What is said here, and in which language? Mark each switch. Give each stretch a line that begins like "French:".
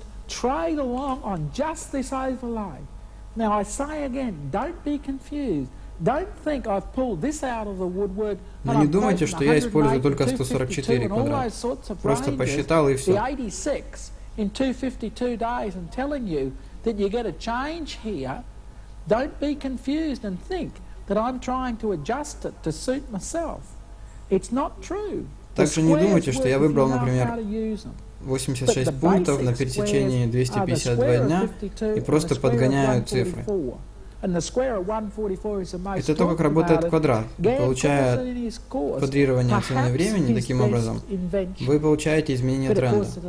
English: Trade along on just this overlay. Now I say again, don't be confused. Don't think I've pulled this out of the woodwork.
Russian: Но не думайте, что я использую только 144 квадрата. Просто посчитал и все.
English: 86 in 252 days and telling you that you get a change here. Don't be confused and think that I'm trying to adjust it to suit myself. It's not true.
Russian: Также не думайте, что я выбрал, например, 86 пунктов на пересечении 252 дня и просто подгоняю цифры. Это то, как работает квадрат. Получая квадрирование цены времени таким образом, вы получаете изменение тренда.